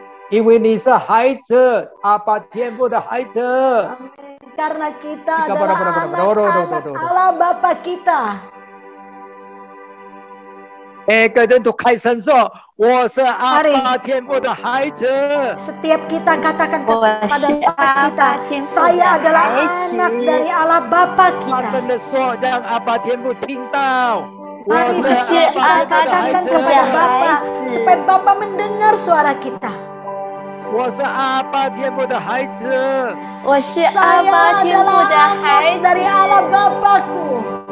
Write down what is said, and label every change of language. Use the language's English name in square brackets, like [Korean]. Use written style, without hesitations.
[Chinese] 因为你是孩子，阿爸天父的孩子。 [Indonesian] Karena kita adalah anak-anak Allah Bapa kita. [Chinese] 每个人都开声说：“我是阿爸天父的孩子。” [Indonesian] Setiap kita katakan kepada Bapa kita, saya adalah anak dari Allah Bapa kita. [Chinese] 大声的说，让阿爸天父听到。 [Indonesian] Mari kita katakan kepada Bapa supaya Bapa mendengar suara kita. [Chinese] 我是阿爸天父的孩子。我是阿爸天父的孩子。 [Indonesian] dari Allah Bapakku.